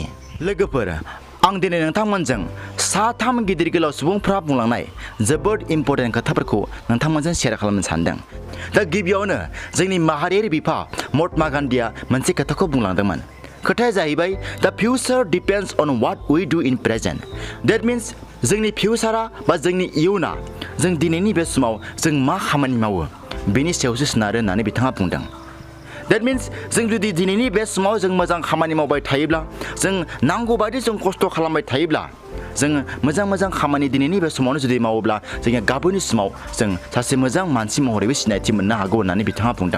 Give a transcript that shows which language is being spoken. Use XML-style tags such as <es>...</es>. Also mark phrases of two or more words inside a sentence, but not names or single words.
<brx>लोगोफोर, आं दिनै नोंथांमोनजों साथाम गिदिर गोलाव सुबुंफ्रा बुंलांनाय जोबोद इम्परटेन्ट खोथाफोरखौ नोंथांमोनजों शेयार खालामनो सानदों। दा गिबियावनो जोंनि माहारियारि बिफा महात्मा गान्धीया मोनसे खोथाखौ बुंलांदोंमोन। खोथाया जाहैबाय</brx> <en>the future depends on what we do in present. that means</en> <brx>जोंनि फिउचारा बा जोंनि इयुना जों दिनैनि बे समाव जों मा खामानि मावो बेनि सायावसो सोनारो होननानै बिथाङा बुंदों।</brx> <en>That means</en> <brx>जों जुदि दिनैनि बे समाव जों मोजां खामानि मावबाय थायोब्ला, जों नांगौ बायदि जों खस्थ' खालामबाय थायोब्ला, जों मोजां मोजां खामानि दिनैनि बे समावनो जुदि मावोब्ला जोंनि गाबोननि समाव जों सासे मोजां मानसि महरैबो सिनायथि मोननो हागौ होननानै बिथाङा बुंदों।</brx>